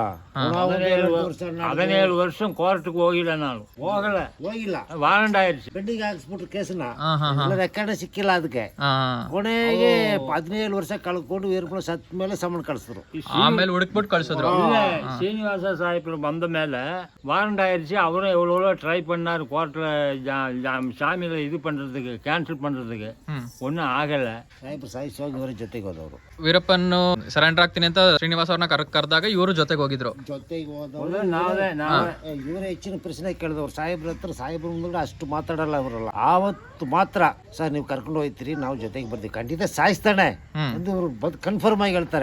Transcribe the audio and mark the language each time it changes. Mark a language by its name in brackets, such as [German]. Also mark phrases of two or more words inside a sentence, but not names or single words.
[Kannada] 17 ವರ್ಷ ಕೋರ್ಟ್ಗೆ ಹೋಗಿಲ್ಲ, ನಾನು ಹೋಗಿಲ್ಲ, ವಾರಂಟ್ ಆಯ್ತು. ಪೆಂಡಿಂಗ್ ಹಾಕ್ಸ್ಬಿಟ್ರು ಕೇಸನ್ನ, ರೆಕಾರ್ಡ್ ಸಿಕ್ಕಿಲ್ಲ ಅದಕ್ಕೆ. ಕೊನೆಗೆ 17 ವರ್ಷ ಕಳ್ಕೊಂಡು ವೀರಪ್ಪನ ಸತ್ ಮೇಲೆ ಸಂಬಂಧ ಕಳಿಸಿದ್ರು. ಆಮೇಲೆ ಹುಡುಕ್ಬಿಟ್ಟು ಕಳ್ಸಿದ್ರು. ಶ್ರೀನಿವಾಸ ಸಾಹೇಬ್ರು ಬಂದ ಮೇಲೆ [Tamil] வாரண்ட் ஆயிடுச்சு. அவரும் எவ்வளோ ட்ரை பண்ணார் கோர்ட்டில் சாமியில் இது பண்ணுறதுக்கு, கேன்சல் பண்ணுறதுக்கு. [Kannada] ஒன்றும் ಆಗಲ್ಲ. ಸಾಹೇಬ್ರು ಸಾಯಿಸಿ ಹೋಗಿ ಇವರ ಜೊತೆಗೆ ಹೋದವರು. ವೀರಪ್ಪನ್ ಸರೆಂಡರ್ ಆಗ್ತೀನಿ ಅಂತ ಶ್ರೀನಿವಾಸ ಅವ್ರನ್ನ ಕರೆದಾಗ ಇವರು ಜೊತೆಗೆ ಹೋಗಿದ್ರು. ಜೊತೆಗೆ ಹೋದವರು ಇವರೇ ಹೆಚ್ಚಿನ ಪ್ರಶ್ನೆ ಕೇಳಿದವ್ರು ಸಾಹೇಬ್ರ ಹತ್ರ. ಸಾಹೇಬ್ರ ಮುಂದೆ ಅಷ್ಟು ಮಾತಾಡಲ್ಲ ಅವರಲ್ಲ. ಆವತ್ತು ಮಾತ್ರ ಸರ್ ನೀವು ಕರ್ಕೊಂಡು ಹೋಗ್ತೀರಿ, ನಾವು ಜೊತೆಗೆ ಬರ್ತೀವಿ, ಖಂಡಿತ ಸಾಯಿಸ್ತಾನೆ ಎಂದು ಇವರು ಕನ್ಫರ್ಮ್ ಆಗಿ ಹೇಳ್ತಾರೆ.